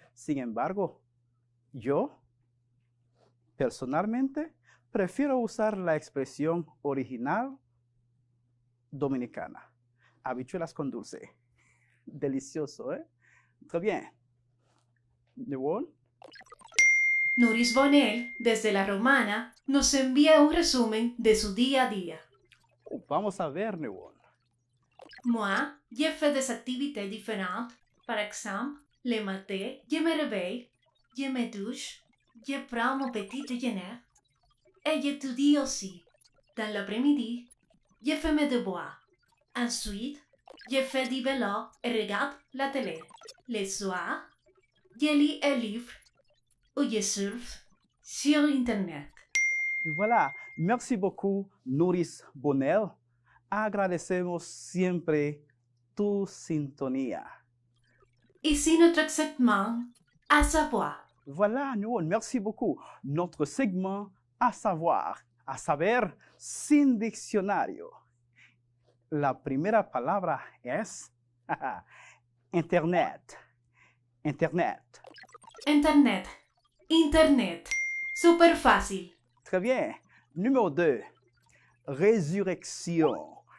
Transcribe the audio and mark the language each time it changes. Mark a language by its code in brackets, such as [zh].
[es] Sin embargo, yo, personalmente, prefiero usar la expresión original dominicana. Habichuelas con dulce. Delicioso, ¿eh? [fr] Très bien. [es] ¿No? Nuris Bonel, desde La Romana, nos envía un resumen de su día a día. Vamos a ver, ¿no? [fr] Moi, j'ai fait des activités différentes. Par exemple, le matin, je me réveille, je me douche, je prends mon petit déjeuner et j'étudie aussi. Dans l'après-midi, je fais mes devoirs. Ensuite, je fais du vélo et regarde la télé. Le soir, je lis un livre ou je surfe sur Internet. Voilà. Merci beaucoup, Nuris Bonel. [es] Agradecemos siempre tu sintonía. [fr] Ici notre segment à savoir. Voilà, Nuon, merci beaucoup. Notre segment à savoir. [es] a saber, sin diccionario. La primera palabra es Internet. Internet. Internet. Internet. Súper fácil. [fr] Très bien. Numéro 2. Résurrection.